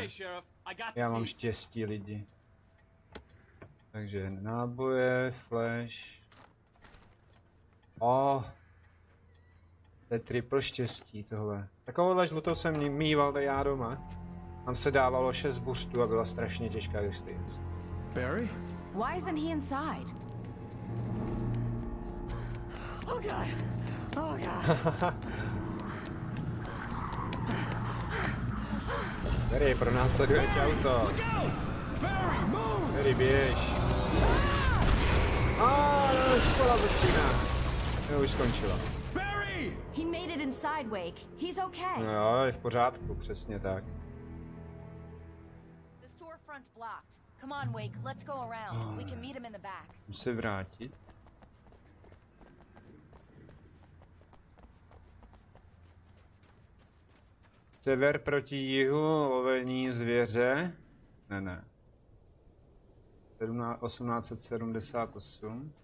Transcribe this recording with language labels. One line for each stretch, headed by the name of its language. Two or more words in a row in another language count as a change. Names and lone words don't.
Czech: Já mám štěstí, lidi. Takže náboje, flash. To je triple štěstí tohle. Takovouhle žlutou jsem mýval já doma. Tam se dávalo 6 boostů a byla strašně těžká distance.
English: Barry? Why isn't he inside? Oh god. Oh god. Barry,
Czech: pro nás sleduje tě auto. Barry, běž. Škola začíná. Už skončila.
English: He made it inside, Wake. He's okay.
Czech: Jo, je v pořádku, přesně tak.
English: The storefront's blocked. Come on, Wake, let's go around. We can meet him in the back.
Czech: Musím se vrátit. Sever proti jihu, lovení zvěře. Ne. 1878.